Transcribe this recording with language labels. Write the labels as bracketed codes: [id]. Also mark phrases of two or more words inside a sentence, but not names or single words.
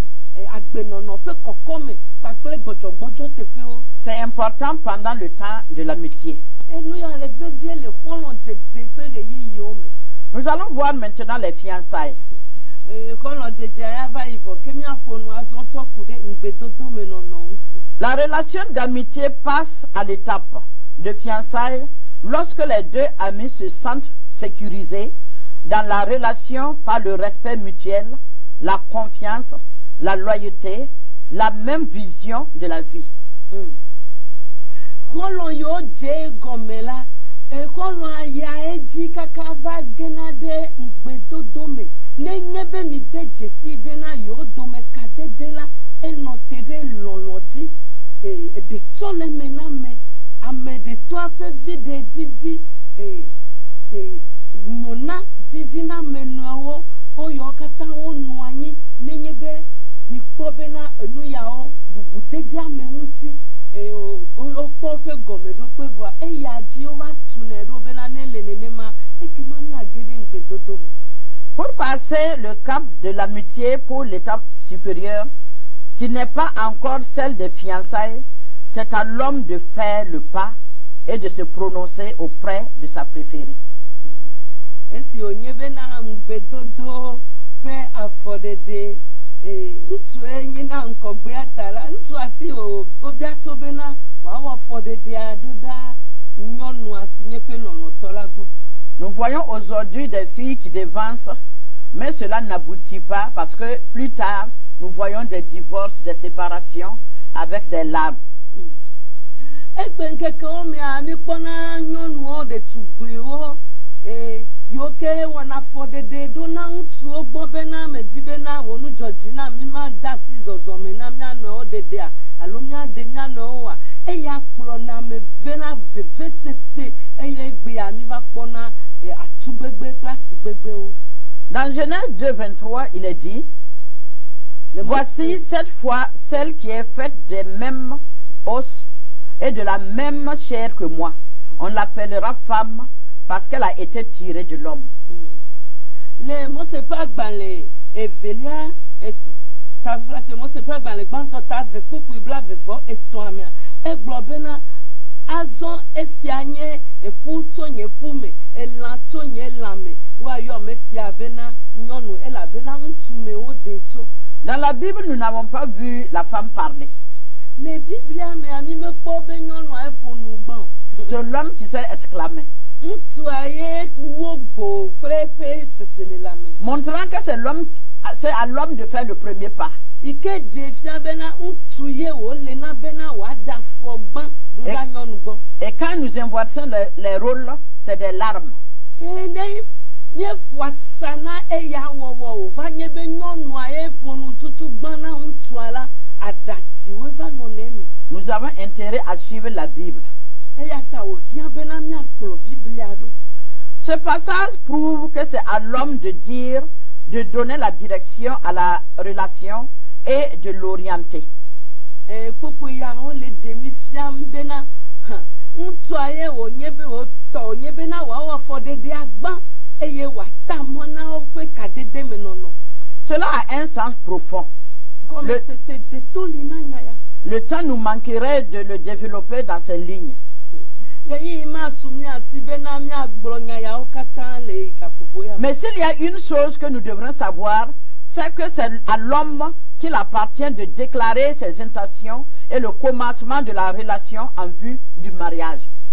[ee] agbenono ƒe kɔkɔme kpakple gbɔdzɔgbɔdzɔ teƒewo. [fr] C'est important pendant le temps de l'amitié. [ee] Enu ya le vevie le xɔlɔ dzedze ƒe ɣeyiɣiwo me. [fr] Nous allons voir maintenant les fiançailles. [ee] Xɔlɔ dzedze ya va yi vɔ ke míaƒo nu azɔ tsɔ ku ɖe ŋugbedodo me nɔnɔ ŋuti. [fr] La relation d'amitié passe à l'étape de fiançailles lorsque les deux amis se sentent sécurisés dans la relation par le respect mutuel, la confiance, la loyauté, la même vision de la vie. [ee] Xɔlɔ yiwo dze gɔme la, xɔlɔ ya edzi kaka va gena ɖe ŋugbedodo me. Nenye be mi de dzesi bena yewo dome kadede la, enɔ te ɖe lɔlɔ dzi. Ɖetɔ le me na me, ame ɖetɔa ƒe vi ɖe didi, nyɔna didi na me nɔewo, woyawo katã wonɔ anyi. Nenye be mi kpɔ bena enu yawo bubudedea me ŋuti, wokpɔ ƒe gɔmeɖokpe vɔa eya dzi wova tunɛ ɖo bena ne le nenema ekema miage ɖe ŋugbedodo me. [fr] Pour passer le cap de l'amitié pour l'étape supérieure, qui n'est pas encore celle des fiançailles, c'est à l'homme de faire le pas et de se prononcer auprès de sa préférée. [ee] Esi onye bena ŋugbedodo ƒe afɔɖeɖe, ŋutsu enyi na ŋkɔgbea ta la, ŋutsu asi wobia tso bena wòawɔ afɔɖeɖea ɖo ɖa nyɔnua si nye ƒe lɔlɔ̃tɔ la gbɔ. [fr] Nous voyons aujourd'hui des filles qui devancent, mais cela n'aboutit pas parce que plus tard, nous voyons des divorces, des séparations avec des larmes. [ee] Egbe ŋkekewo mea mi kpɔna nyɔnuwo ɖetugbiwo yiwo ke wɔna afɔɖeɖe ɖo na ŋutsuwo gbɔ bena medzi bena wò nudzɔdzi na mi ma da asi zɔzɔme na mianɔwo ɖeɖea alo miaɖe mianɔwo oa. Eya kplɔna me vena vevesese eye egbea mi va kpɔna atugbegbe kple asigbegbewo. [fr] Dans Genèse 2:23, il est dit: voici cette fois celle qui est faite des mêmes os et de la même chair que moi. On l'appellera femme parce qu'elle a été tirée de l'homme. [ee] Le Mose ƒe agbalẽ evelia tafrate Mose ƒe agbalẽ gbãtɔ ta ve kpukpui blaeve-vɔ etɔ̃a mea egblɔ bena azɔ esia nye eƒu tso nye ƒu me, elã tso nye lã me, woayɔ ame sia bena nyɔnu elabena ŋutsu me woɖe tso. [fr] Dans la Bible, nous n'avons pas vu la femme parler. [ee] Le Biblia mea mi mekpɔ be nyɔnua eƒo nu gbã o. [fr] C'est l'homme qui s'est exclamé. [ee] Ŋutsua ye wo gbo kple eƒe seselelame. [fr] Montrant que c'est à l'homme de faire le premier pas. [ee] Ike ɖe fia bena ŋutsu ye wòle na bena wòaɖe afɔ gbã ɖo ɖa nyɔnu gbɔ. [fr] Et quand nous inversons les rôles, c'est des larmes. [ee] Ne míeƒo asa na eya wɔwɔ wòva nye be nyɔnua ye ƒo nu tutu gbã na ŋutsua la, aɖatiwoe va nɔ ne me. [fr] Nous avons intérêt à suivre la Bible. [ee] Eya ta wòhiã bena míakplɔ Biblia ɖo. [fr] Ce passage prouve que c'est à l'homme de dire, de donner la direction à la relation et de l'orienter. [ee] Kpukpu yawo le ɖe mi fiam bena ŋutsua ye wònye be wòtɔ wònye bena wòawɔ afɔɖeɖea gbã eye wòata mɔ na woƒe kadede me nɔnɔ. [fr] Cela a un sens profond. [ee] Gɔmesese deto li na nya ya. [fr] Le temps nous manquerait de le développer dans ces lignes. Mais s'il y a une chose que nous devrons savoir, c'est que c'est à l'homme qu'il appartient de déclarer ses intentions et le commencement de la relation en vue du mariage.